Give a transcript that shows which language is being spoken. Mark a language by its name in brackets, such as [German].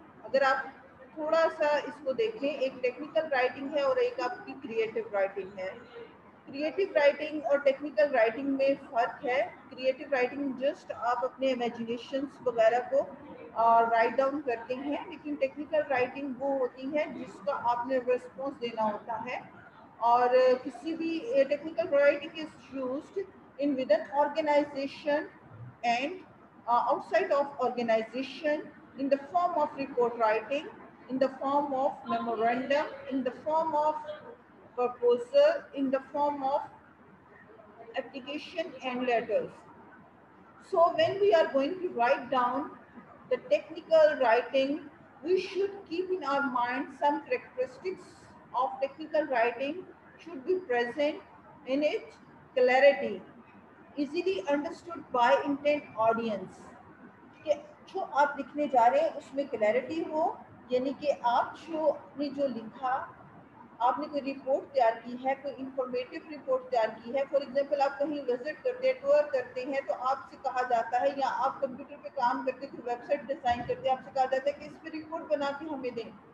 [Hindi] अगर आप थोड़ा सा इसको देखें, एक टेक्निकल राइटिंग है और एक आपकी क्रिएटिव राइटिंग है. क्रिएटिव राइटिंग और टेक्निकल राइटिंग में फ़र्क है. क्रिएटिव राइटिंग जस्ट आप अपने इमेजिनेशंस वगैरह को राइट डाउन करते हैं, लेकिन टेक्निकल राइटिंग वो होती है जिसका आपने रिस्पॉन्स देना होता है. और किसी भी [English] Technical writing is used in within organization and outside of organization, in the form of report writing, in the form of memorandum, in the form of proposal, in the form of application and letters. So when we are going to write down the technical writing, we should keep in our mind some characteristics of technical writing should be present in it: clarity, easily understood by intent audience. [Hindi] कि जो आप लिखने जा रहे हैं उसमें clarity हो, यानी कि आप ने जो लिखा, आपने कोई रिपोर्ट तैयार की है, कोई इंफॉर्मेटिव रिपोर्ट तैयार की है. फॉर एग्जांपल आप कहीं विजिट करते हैं, टूर करते हैं, तो आपसे कहा जाता है, या आप कंप्यूटर पे काम करते हैं, वेबसाइट डिज़ाइन करते हैं, आपसे कहा जाता है कि इस पर रिपोर्ट बना के हमें दें.